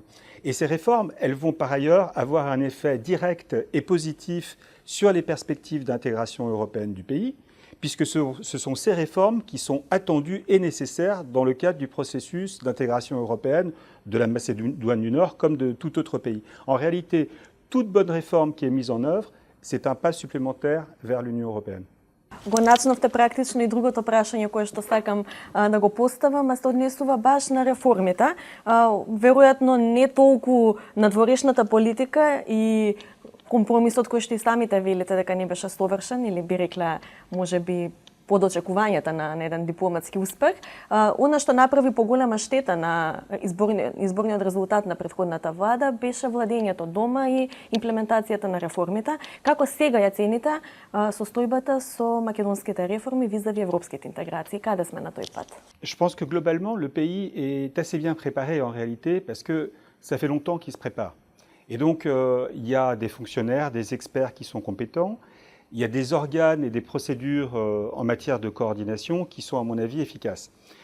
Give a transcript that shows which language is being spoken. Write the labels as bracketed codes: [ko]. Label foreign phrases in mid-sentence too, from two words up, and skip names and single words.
[fr] Et ces réformes, elles vont par ailleurs avoir un effet direct et positif sur les perspectives d'intégration européenne du pays, puisque ce sont ces réformes qui sont attendues et nécessaires dans le cadre du processus d'intégration européenne de la Macédoine du Nord comme de tout autre pays. En réalité, toute bonne réforme qui est mise en œuvre, c'est un pas supplémentaire vers l'Union européenne. [mk] Го начнавте практично и другото прашање кое што сакам да го поставам, а се однесува баш на реформите. Веројатно не толку на дворешната политика и компромисот кој што и самите велите дека не беше совршен или би рекле можеби под очекувањата на еден дипломатски успех. Она што направи поголема штета на изборниот резултат на претходната влада беше владењето дома и имплементацијата на реформите. Како сега ја цените состојбата со македонските реформи визави европските интеграции? Каде сме на тој пат? [fr] Je pense que globalement le pays est assez bien préparé en réalité parce que ça fait longtemps qu'il se prépare. Et donc il y a des fonctionnaires, des experts qui sont compétents. Il y a des organes et des procédures en matière de coordination qui sont, à mon avis, efficaces.